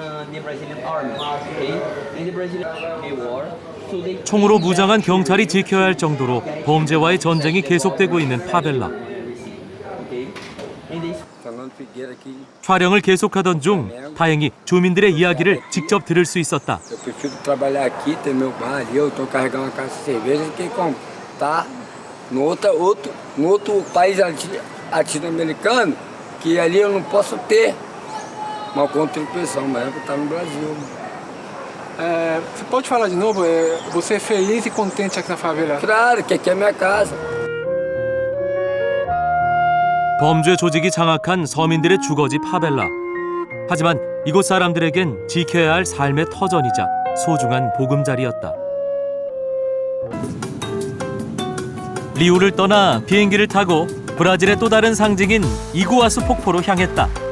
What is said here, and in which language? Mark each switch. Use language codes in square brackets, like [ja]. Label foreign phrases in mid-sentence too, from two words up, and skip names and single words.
[ko] 총으로 무장한 경찰이 지켜야 할 정도로 범죄와의 전쟁이 계속되고 있는 파벨라. 촬영을 계속하던 중 다행히 주민들의 이야기를 직접 들을 수 있었다. [pt] Eu prefiro trabalhar aqui, ter meu bar ali, eu tô carregando uma caixa de cerveja, do que como tá no outro país latino-americano, que ali eu não posso ter uma contribuição, mas eu estar no Brasil. Você pode falar de novo? Você é feliz e contente aqui na favela? Claro, que aqui é minha casa. [ko] 범죄 조직이 장악한 서민들의 주거지 파벨라. 하지만 이곳 사람들에겐 지켜야 할 삶의 터전이자 소중한 보금자리였다. 리우를 떠나 비행기를 타고 브라질의 또 다른 상징인 이구아수 폭포로 향했다.